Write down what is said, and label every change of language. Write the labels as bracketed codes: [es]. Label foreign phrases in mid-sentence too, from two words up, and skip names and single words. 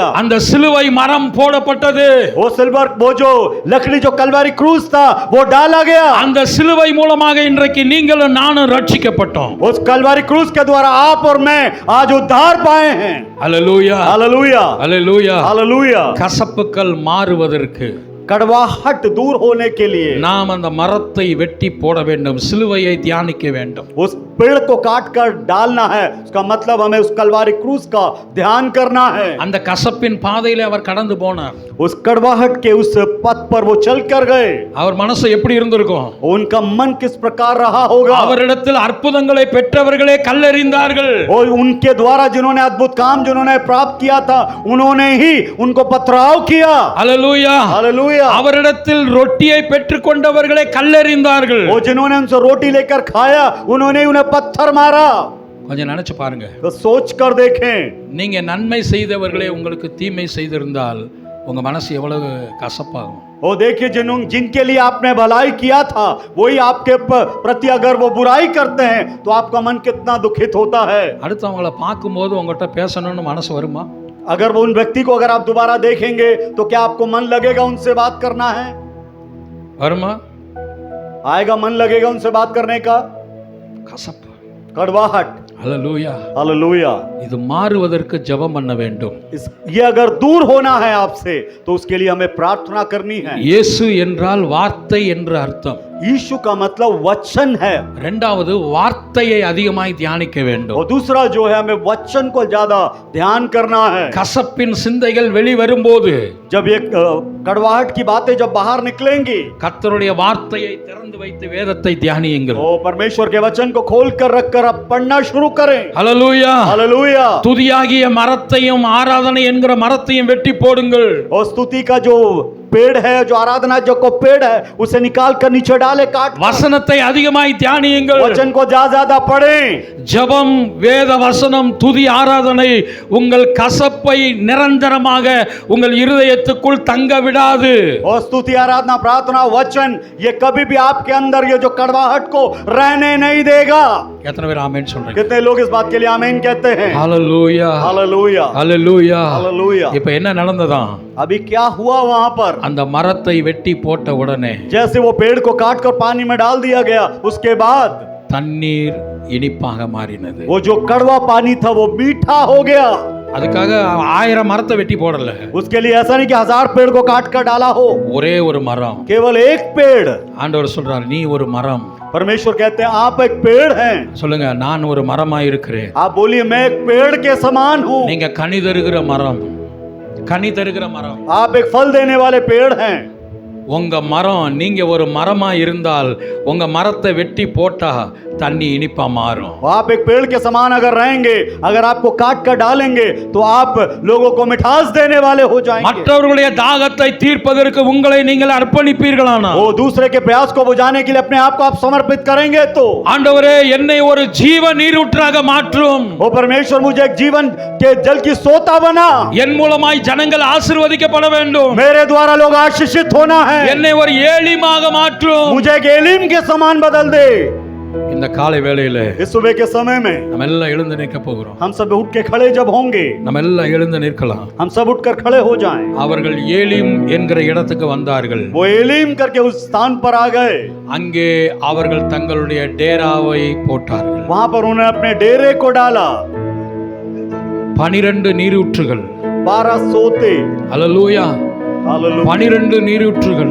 [ta] அந்த சிலுவை மரம் போடப்பட்டது. [hi] वो सिल्वर, वो जो लकड़ी जो कलवारी क्रूस था वो डाला गया। [ta] அந்த சிலுவை மூலமாக இன்றைக்கு நீங்களும் நானும் ரட்சிக்கப்பட்டோம். [hi] उस कलवारी क्रूस के द्वारा आप और मैं आज उद्धार पाए हैं। [ta] அல்லேலூயா, [hi] हालेलुया, [ta] அல்லேலூயா. [hi] हालेलुया। [ta] கசப்புக்கள் மாறுவதற்கு [hi] कड़वाहट दूर होने के लिए [ta] நாம் அந்த மரத்தை வெட்டி போட வேண்டும், சிலுவையை தியானிக்க வேண்டும். [hi] उस पेड़ को काट कर डालना है। उसका मतलब हमें उस कलवारी क्रूस का ध्यान करना है। [ta] அந்த கசப்பின் பாதையிலே அவர் கடந்து போனார். [hi] उस कड़वाहट के उस पथ पर वो चल कर गए। [ta] அவர் மனசு எப்படி இருந்திருக்கும்? [hi] उनका मन किस प्रकार रहा होगा? [ta] அவரிடத்தில் அற்புதங்களை பெற்றவர்களே கல்லெறிந்தார்கள். [hi] और उनके द्वारा जिन्होंने अद्भुत काम जिन्होंने प्राप्त किया था, उन्होंने ही उनको पथराव किया। [ta] அல்லேலூயா. [hi] हालेलुया। [ta] அவரிடத்தில் ரொட்டியை பெற்றுக்கொண்டவர்களே கல்லெறிந்தார்கள். [hi] वो जिन्होंने उनसे रोटी लेकर खाया, उन्होंने उन्हें पत्थर मारा। [ta] கொஞ்சம் நினைச்சு பாருங்க. [hi] तो सोच कर देखें, [ta] நீங்க நன்மை செய்தவர்களே உங்களுக்கு தீமை செய்திருந்தால் உங்க மனசு எவ்வளவு கசப்பாகும். [hi] वो देखिए जिनके लिए आपने भलाई किया था, वही आपके प्रति अगर वो बुराई करते हैं तो आपका मन कितना दुखित होता है। [ta] அடுத்தவங்களை பார்க்கும்போது உங்கள்கிட்ட பேசணும்னு மனசு வருமா? [hi] अगर वो उन व्यक्ति को अगर आप दोबारा देखेंगे तो क्या आपको मन लगेगा उनसे बात करना है? [ta] வருமா? [hi] आएगा, मन लगेगा उनसे बात करने का? [ta] கசப்பு. [hi] कड़वाहट। [ta] அல்லேலூயா. [hi] हालेलुया। [ta] இது மாறுவதற்கு ஜெபம் பண்ண வேண்டும். [hi] ये अगर दूर होना है आपसे तो उसके लिए हमें प्रार्थना करनी है। [ta] இயேசு என்றால் வார்த்தை என்று அர்த்தம். [hi] यीशु का मतलब वचन है। [ta] இரண்டாவது வார்த்தையை அதிகமாய் தியானிக்க வேண்டும். [hi] और दूसरा जो है हमें वचन को ज्यादा ध्यान करना है। [ta] கசப்பின் சிந்தைகள் வெளிவரும்போது [hi] जब ये कड़वाहट की बातें जब बाहर निकलेंगी, [ta] கர்த்தருடைய வார்த்தையை திறந்து வைத்து வேதத்தை தியானியுங்கள். [hi] ओ परमेश्वर के वचन को खोल कर रखकर अब पढ़ना शुरू करें। [ta] ஹல்லேலூயா. [hi] हालेलुया। [ta] துதியாகிய மரத்தையும் ஆராதனை என்கிற மரத்தையும் வெட்டி போடுங்கள். [hi] और स्तुति का जो पेड़ है, जो आराधना जो को पेड़ है, उसे निकाल कर नीचे डाले, काट कर। [ta] வசனத்தை அதிகமாய் தியானியுங்கள். [hi] वचन को ज्यादा पढ़ें। [ta] ஜெபம், வேத வசனம், துதி, ஆராதனை உங்கள் கசப்பை நிரந்தரமாக உங்கள் இருதயத்துக்குள் தங்க விடாது. [hi] और स्तुति, आराधना, प्रार्थना, वचन ये कभी भी आपके अंदर ये जो कड़वाहट को रहने नहीं देगा। [ta] எத்தனை பேர் ஆமென் சொல்றீங்க? [hi] कितने लोग इस बात के लिए आमीन कहते हैं? [ta] ஹalleluya [hi] हालेलुया [ta] ஹalleluya. [hi] हालेलुया। [ta] இப்போ என்ன நடந்ததாம்? [hi] अभी क्या हुआ वहां पर? [ta] அந்த மரத்தை வெட்டி போட்ட உடனே [hi] जैसे वो पेड़ को काट कर पानी में डाल दिया गया, उसके बाद [ta] தண்ணீர் இனிப்பாக மாறினது. [hi] वो जो कड़वा पानी था वो मीठा हो गया। [ta] அதுக்காக 1000 மரத்தை வெட்டி போடல, [hi] उसके लिए ऐसा नहीं कि 1000 पेड़ को काट कर डाला हो, [ta] ஒரே ஒரு மரம். [hi] केवल एक पेड़। [ta] ஆண்டவர் சொல்றார், நீ ஒரு மரம். [hi] परमेश्वर कहते हैं आप एक पेड़ हैं। [ta] சொல்லுங்க, நான் ஒரு மரமா இருக்கிறேன். [hi] आप बोलिए मैं एक पेड़ के समान हूँ। [ta] நீங்க கனி தருகிற மரம், கனி தருகிற மரம். [hi] आप एक फल देने वाले पेड़ हैं। [ta] உங்க மரம், நீங்க ஒரு மரமா இருந்தால் உங்க மரத்தை வெட்டி போட்டா தண்ணி இனிப்பா மாறும். [hi] आप एक पेड़ के समान अगर रहेंगे, अगर आपको काट कर डालेंगे तो आप लोगों को मिठास देने वाले हो जाएंगे। [ta] மற்றவர்களுடைய தாகத்தை தீர்ப்பதற்கு உங்களை நீங்கள் அர்ப்பணிப்பீர்களானா, [hi] वो दूसरे के प्रयास को बुझाने के लिए अपने आप को आप समर्पित करेंगे तो [ta] ஆண்டவரே என்னை ஒரு ஜீவ நீரூற்றாக மாற்றும், [hi] वो परमेश्वर मुझे एक जीवन के जल की सोता बना, [ta] என் மூலமாய் ஜனங்கள் ஆசீர்வதிக்கப்பட வேண்டும், [hi] मेरे द्वारा लोग आशीषित होना है, [ta] என்னை ஒரு ஏலிமாக மாற்றும். [hi] मुझे एक एलीम के समान बदल दे। [ta] இந்த காலை வேளையில [hi] इस सुबह के समय में [ta] நம்ம எல்லாம் எழுந்து நிற்க போகிறோம். [hi] हम सब उठ के खड़े जब होंगे, [ta] நம்ம எல்லாம் எழுந்து நிற்கலாம். [hi] हम सब उठकर खड़े हो जाएं। [ta] அவர்கள் ஏலிம் என்கிற இடத்துக்கு வந்தார்கள். [hi] वो एलीम करके उस स्थान पर आ गए। [ta] அங்கே அவர்கள் தங்களுடைய டேராவை போட்டார்கள். [hi] वहां पर उन्होंने अपने डेरे को डाला। [ta] 12 நீரூற்றுகள். [hi] 12 सोते। [ta] அல்லேலூயா. [hi] हालेलुया। [ta] 12 நீரூற்றுகள்,